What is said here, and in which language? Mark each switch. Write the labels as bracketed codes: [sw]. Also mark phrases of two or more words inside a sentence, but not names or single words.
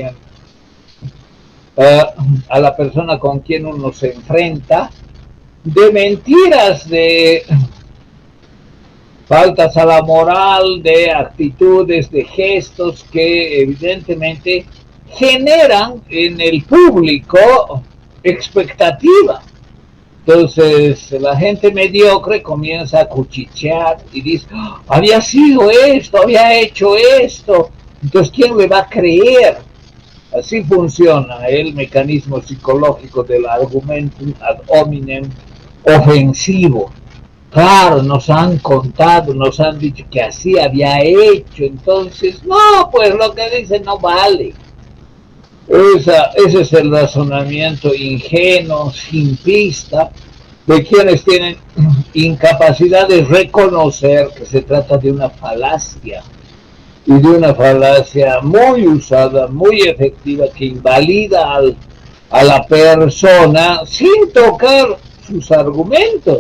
[es] a la persona con quien uno se enfrenta, de mentiras, de faltas a la moral, de actitudes, de gestos que evidentemente generan en el público expectativa. Entonces la gente mediocre comienza a cuchichear y dice, oh, había sido esto, había hecho esto, entonces ¿quién le va a creer? Así funciona el mecanismo psicológico del [la] argumentum ad hominem [es] ofensivo. Claro, nos han contado, nos han dicho que así había hecho, entonces, no, pues lo que dicen no vale. Ese es el razonamiento ingenuo, simplista, de quienes tienen incapacidad de reconocer que se trata de una falacia, y de una falacia muy usada, muy efectiva, que invalida a la persona sin tocar sus argumentos.